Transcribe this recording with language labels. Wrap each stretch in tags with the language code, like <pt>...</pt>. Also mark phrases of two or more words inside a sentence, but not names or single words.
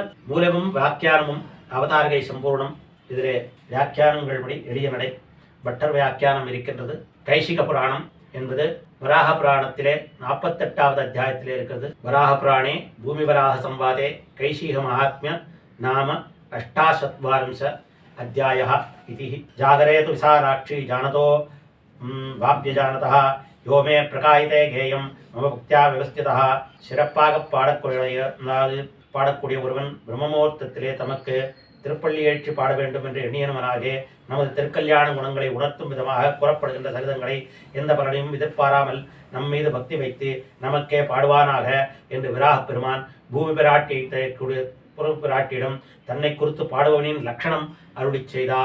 <ta>மூலமும் வியாக்கியானமும் அவதாரகை சம்பூர்ணம். இதிலே வியாக்கியானங்கள் படி எளிய நடை பட்டர் வியாக்கியானம் இருக்கின்றது. கைசிக புராணம் என்பது வராக புராணத்திலே 48வது அத்தியாயத்திலே இருக்கிறது.</ta> <sa>वराह पुराणे भूमि वराह संवादे कैशिक माहात्म्य नाम अष्टचत्वारिंश अध्यायः इति. जागरेतु विसाराक्षी जानतो वाप्यजानतः यो मे प्रकायिते गेयं मम भक्त्या व्यवस्थितः.</sa> <ta>சிறப்பாக பாடக்கூடிய ஒருவன் பிரம்மமுகூர்த்தத்திலே தமக்கு திருப்பள்ளி எழுச்சி பாட வேண்டும் என்று எண்ணியவனாக நமது திருக்கல்யாண குணங்களை உணர்த்தும் விதமாக கூறப்படுகின்ற சரிதங்களை எந்த பலனையும் எதிர்பாராமல் நம் மீது பக்தி வைத்து நமக்கே பாடுவானாக என்று விராக பெருமான் பூமி பிராட்டியை பிராட்டியிடம் தன்னை குறித்து பாடுபவனின் லட்சணம் அருளி செய்தார்.</ta>